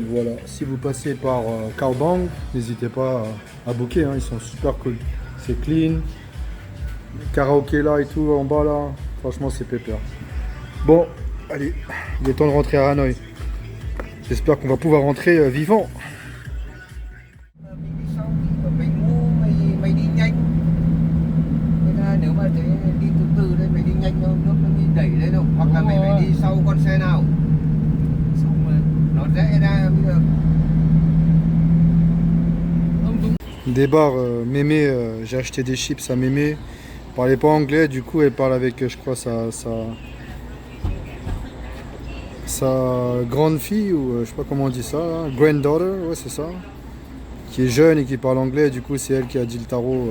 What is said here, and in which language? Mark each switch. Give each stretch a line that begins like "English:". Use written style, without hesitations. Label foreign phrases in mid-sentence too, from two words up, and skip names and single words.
French: Voilà, si vous passez par Cao Bang, n'hésitez pas à booker, hein, ils sont super cool. C'est clean, karaoké là et tout en bas là, franchement c'est pépère. Bon, allez, il est temps de rentrer à Hanoï. J'espère qu'on va pouvoir rentrer vivant.
Vietnamese: Nếu mà thế đi từ từ đấy, mày đi nhanh nó nước nó đi đẩy đấy đâu, hoặc là mày phải đi sau con xe nào xong rồi nó rẽ ra bây giờ.
French: Des bars Mémé, j'ai acheté des chips à Mémé. Elle parlait pas anglais, du coup elle parle avec, je crois, sa grande fille, ou je sais pas comment on dit ça, là. Granddaughter, ouais c'est ça, qui est jeune et qui parle anglais, du coup c'est elle qui a dit le tarot.